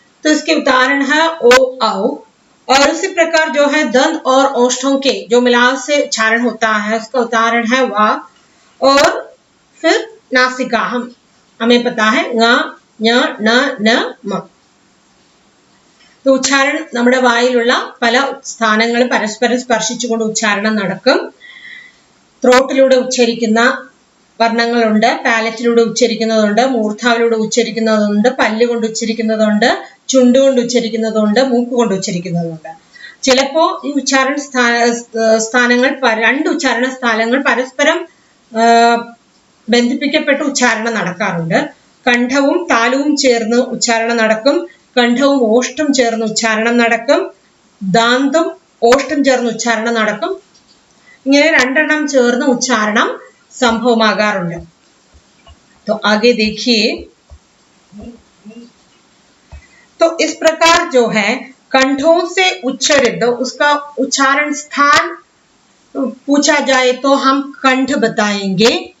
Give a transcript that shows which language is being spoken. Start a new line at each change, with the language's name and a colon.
Hindi: तो इसके उदाहरण है ओ औ. और उसी प्रकार जो है दंत और ओष्ठों के जो मिलाव से उच्चारण होता है उसका उदाहरण है वा. और फिर नासिका हमें पता है ङ, ञ, न, न, म.
Malayalam: तो ഉച്ചാരണം നമ്മുടെ വായിലുള്ള പല സ്ഥാനങ്ങളും പരസ്പരം സ്പർശിച്ചുകൊണ്ട് ഉച്ചാരണം നടക്കും. ത്രോട്ടിലൂടെ ഉച്ചരിക്കുന്ന വർണ്ണങ്ങളുണ്ട്. പാലറ്റിലൂടെ ഉച്ചരിക്കുന്നതുണ്ട്, മൂർധാവിലൂടെ ഉച്ചരിക്കുന്നതുണ്ട്, പല്ലുകൊണ്ട് ഉച്ചരിക്കുന്നതുണ്ട്, ചുണ്ടുകൊണ്ട് ഉച്ചരിക്കുന്നതുണ്ട്, മൂക്കുകൊണ്ട് ഉച്ചരിക്കുന്നതുണ്ട്. ചിലപ്പോൾ ഈ ഉച്ചാരണ സ്ഥാനങ്ങൾ രണ്ട് ഉച്ചാരണ സ്ഥാനങ്ങൾ പരസ്പരം ബന്ധിപ്പിക്കപ്പെട്ട് ഉച്ചാരണം നടക്കാറുണ്ട്. കണ്ഠവും താലുവും ചേർന്ന് ഉച്ചാരണം നടക്കും. കണ്ഠവും ഓഷ്ഠം ചേർന്ന് ഉച്ചാരണം നടക്കും. ദാന്തും ഓഷ്ഠം ചേർന്ന് ഉച്ചാരണം നടക്കും. ഇങ്ങനെ രണ്ടെണ്ണം ചേർന്ന് उच्चारण संभवमागारुंड।
Hindi: तो आगे देखिए, तो इस प्रकार जो है कंठों से उच्चरित उसका उच्चारण स्थान पूछा जाए तो हम कंठ बताएंगे।